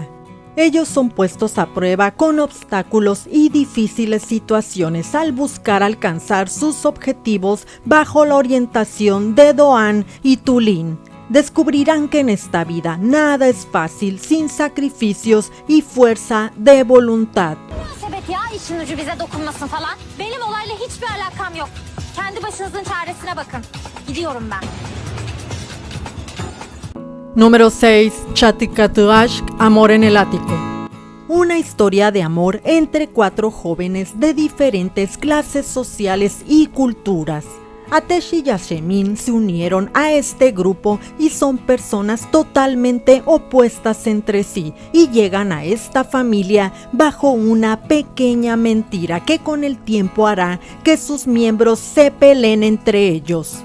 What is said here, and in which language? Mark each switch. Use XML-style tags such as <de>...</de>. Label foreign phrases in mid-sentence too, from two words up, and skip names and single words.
<es>Ellos son puestos a prueba con obstáculos y difíciles situaciones al buscar alcanzar sus objetivos bajo la orientación de Doan y Tulin. Descubrirán que en esta vida nada es fácil sin sacrificios y fuerza de voluntad.</es> <tr>Evet ya, işin ucu bize dokunmasın falan. Benim olayla hiçbir alakam yok. Kendi başınızın çaresine bakın. Gidiyorum ben.</tr> <es>Número 6. Chatikatuashk, Amor en el ático. Una historia de amor entre 4 jóvenes de diferentes clases sociales y culturas. Atesh y Yashemin se unieron a este grupo y son personas totalmente opuestas entre sí y llegan a esta familia bajo una pequeña mentira que con el tiempo hará que sus miembros se peleen entre ellos.</es>